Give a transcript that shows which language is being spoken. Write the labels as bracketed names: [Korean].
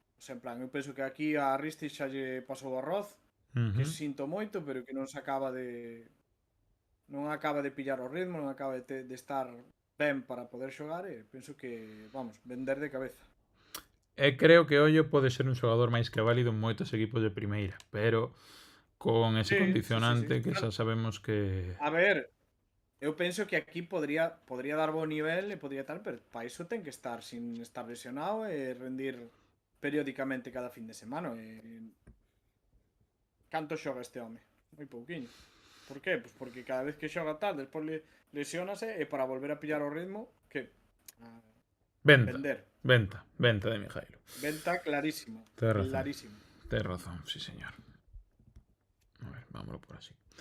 [Galician] O sea, en plan, eu penso que aquí a Ristic xa lle pasou o arroz, que sinto moito, pero que non se acaba de pillar o ritmo, non acaba de estar ben para poder xogar e penso que, vamos, vender de cabeza. E creo que Ollo pode ser un xogador máis que válido en moitos equipos de primeira, pero con ese condicionante que xa sabemos que... A ver, eu penso que aquí podría dar bo nivel e podría tal, pero para iso ten que estar sin estar lesionado e rendir periódicamente cada fin de semana. Canto xoga este home? Moi pouquiño. Por qué? Pues porque cada vez que xoga tal, despois lesionase e para volver a pillar o ritmo, que... Venta de Mijailo. Venta clarísima. Clarísimo. [Spanish] Tienes razón, sí señor. A ver, vámonos por así.